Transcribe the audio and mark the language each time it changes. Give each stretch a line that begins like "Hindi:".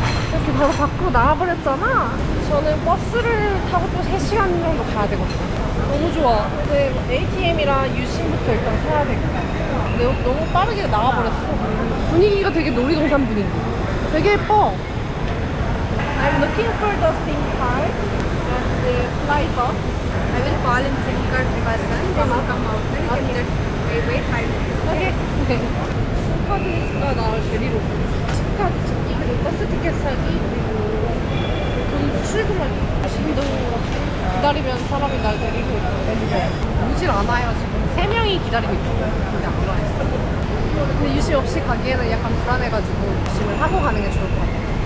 Korean: 이렇게 바로 밖으로 나와버렸잖아. 저는 버스를 타고 또 3시간 정도 가야 되거든요. 너무 좋아. 근데 ATM이랑 유심부터 일단 사야 되겠다. 너무 빠르게 나와버렸어. 분위기가 되게 놀이동산 분위기. 되게 예뻐.
English: I'm looking for the SIM card and the fly bus. I will call in SIM card to my son. They will come out. Then you can just wait 5 minutes.
Korean: 오케이. 심카드가 나를 데리러 오고 심카드 찾기 그리고 버스 티켓 사기 그리고 돈 출금하기 신도 기다리면 사람이 날 데리고 오는데 오질 않아요. 지금 3명이 기다리고 있거든요. 근데 안 들어와요. 근데 유심 없이 가기에는 약간 불안해가지고 유심을 하고 가는 게 좋을 것 같아요.